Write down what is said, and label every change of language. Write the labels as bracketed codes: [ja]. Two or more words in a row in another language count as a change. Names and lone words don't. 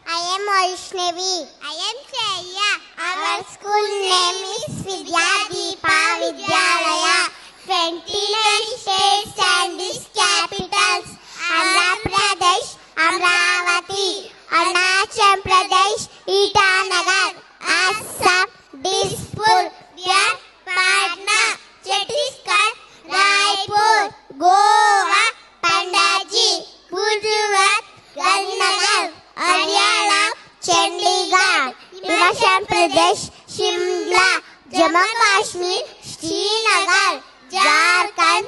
[en] am Vaishnavi. I am Shreya. Our school name is Vidya Deepa Vidyalaya. 29 states and its capitals: Andhra Pradesh, Amravati, Arunachal Pradesh, Itanagar, Assam, Dispur, Bihar, Patna, Chhattisgarh, Raipur, Goa, Panaji, Gujarat, Gandhinagar, Haryana, Chandigarh, Himachal Pradesh, Shimla, Jammu Kashmir, Srinagar, Jharkhand,